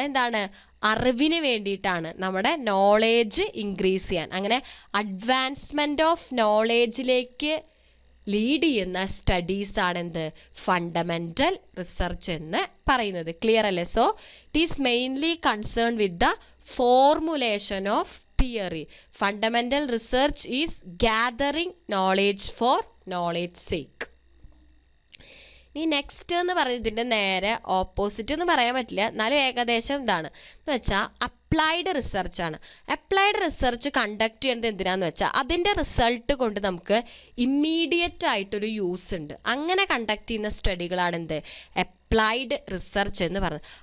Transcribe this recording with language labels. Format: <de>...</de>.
<ml>എന്താണ് അറിവിന് വേണ്ടിയിട്ടാണ് നമ്മുടെ നോളേജ് ഇൻക്രീസ് ചെയ്യാൻ. അങ്ങനെ അഡ്വാൻസ്മെൻറ്റ് ഓഫ് നോളേജിലേക്ക് ലീഡ് ചെയ്യുന്ന സ്റ്റഡീസാണ് എന്ത് ഫണ്ടമെൻ്റൽ റിസർച്ച് എന്ന് പറയുന്നത്. ക്ലിയർ അല്ലേ?</ml> <en>So it is mainly concern with the formulation of theory. Fundamental research is gathering knowledge for knowledge sake.</en> <ml>ഈ നെക്സ്റ്റ് എന്ന് പറയുന്നത് ഇതിൻ്റെ നേരെ ഓപ്പോസിറ്റ് എന്ന് പറയാൻ പറ്റില്ല, എന്നാലും ഏകദേശം ഇതാണ് എന്ന് വെച്ചാൽ അപ്ലൈഡ് റിസർച്ചാണ്. അപ്ലൈഡ് റിസർച്ച് കണ്ടക്ട് ചെയ്യുന്നത് എന്തിനാന്ന് വെച്ചാൽ അതിൻ്റെ റിസൾട്ട് കൊണ്ട് നമുക്ക് ഇമ്മീഡിയറ്റ് ആയിട്ടൊരു യൂസ് ഉണ്ട്. അങ്ങനെ കണ്ടക്ട് ചെയ്യുന്ന സ്റ്റഡികളാണ് എന്ത് അപ്ലൈഡ് റിസർച്ച് എന്ന് പറയുന്നത്.</ml>